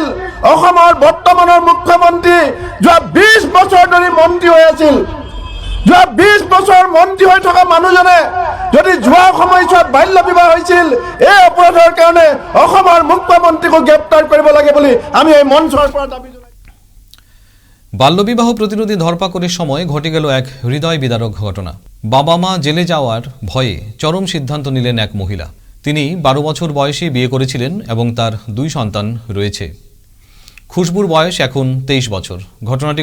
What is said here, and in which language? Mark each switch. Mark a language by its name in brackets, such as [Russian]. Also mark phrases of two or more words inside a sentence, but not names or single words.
[Assamese] অসমৰ বৰ্তমানৰ মুখ্যমন্ত্ৰী যোৱা 20 বছৰ ধৰি মন্ত্ৰী হৈ আছিল। যোৱা 20 বছৰ মন্ত্ৰী হৈ থকা মানুহজনে যদি যোৱা সময়ছোৱাত বাল্যবিবাহ হৈছিল, এই অপৰাধৰ কাৰণে অসমৰ মুখ্যমন্ত্ৰীকো গ্ৰেপ্তাৰ কৰিব লাগে বুলি আমি এই মঞ্চৰ পৰা দাবী জনাইছোঁ। [Bangla] বাল্যবিবাহ প্রতিরোধী ধরপাকড়ের সময় ঘটে গেল এক হৃদয় বিদারক ঘটনা। বাবা মা জেলে যাওয়ার ভয়ে চরম সিদ্ধান্ত নিলেন এক মহিলা। তিনি 12 বছর বয়সে বিয়ে করেছিলেন এবং তার 2 সন্তান রয়েছে। খুশবুর বয়স এখন 23 বছর।